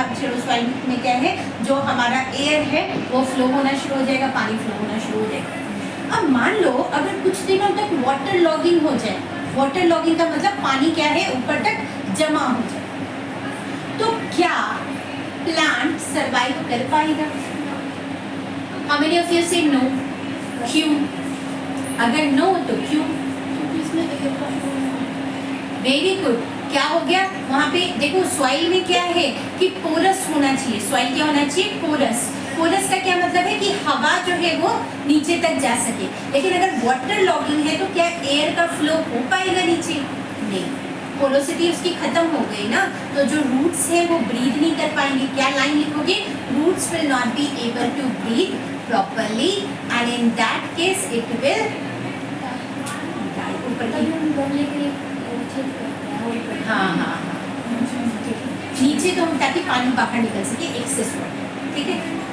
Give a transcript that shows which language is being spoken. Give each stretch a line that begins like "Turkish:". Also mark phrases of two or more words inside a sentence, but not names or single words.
Hindi: फिर उस वाइल में क्या है, जो हमारा एयर है वो फ्लो होना शुरू हो जाएगा, पानी फ्लो होना शुरू हो जाएगा। अब मान लो अगर कुछ दिनों तक
English: water logging
Hindi: हो जाए,
English: water logging
Hindi: का मतलब पानी क्या है ऊपर तक जमा हो जाए, तो क्या
English: plant survive
Hindi: कर पाएगा?
English: How many of you say no?
Hindi: क्यों? अगर नो तो क्यों?
English: very good.
Hindi: क्या हो गया वहाँ पे, देखो सॉइल में क्या है कि पोरस होना चाहिए। सॉइल क्या होना चाहिए, पोरस। पोरस का क्या मतलब है कि हवा जो है वो नीचे तक जा सके। लेकिन अगर
English: water logging
Hindi: है तो क्या एयर का फ्लो हो पाएगा नीचे? नहीं, पोरोसिटी उसकी खत्म हो गई ना, तो जो रूट्स है वो ब्रीथ नहीं कर पाएंगे। क्या लाइन लिखोगे,
English: roots will not be able to breathe properly and in that case it will
Hindi: ऊपर की, हाँ हाँ हाँ नीचे तो हम ताकि पानी बाहर निकल सके,
English: excess water,
Hindi: ठीक है।